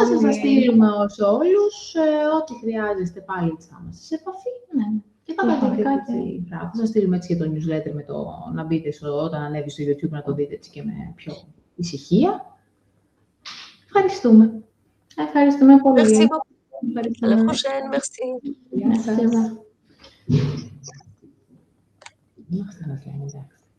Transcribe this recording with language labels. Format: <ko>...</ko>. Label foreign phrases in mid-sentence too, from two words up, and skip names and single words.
<el>σας στείλουμε ως όλους, ό,τι χρειάζεστε πάλι θα είμαστε σε επαφή. Και θα σας στείλουμε έτσι και το newsletter με το να μπείτε όταν ανέβει στο YouTube να το δείτε έτσι και με πιο ησυχία. Ευχαριστούμε. Ευχαριστούμε πολύ.</el> <fr>Merci beaucoup. À la prochaine. Merci.</fr> <el>Γεια σας.</el>